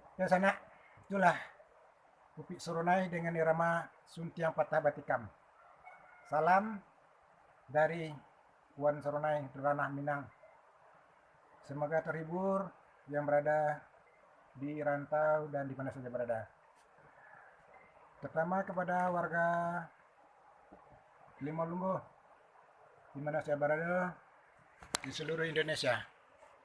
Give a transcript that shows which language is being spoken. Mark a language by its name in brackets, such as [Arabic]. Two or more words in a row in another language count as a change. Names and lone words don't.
[Indonesian] sanak. Itulah Upik Sorunai dengan irama Suntiang Patah Batikam. Salam dari Wan Sorunai Ranah Minang. Semoga terhibur yang berada di rantau dan di mana saja berada. Terutama kepada warga Limolunggo di mana saya berada di seluruh Indonesia.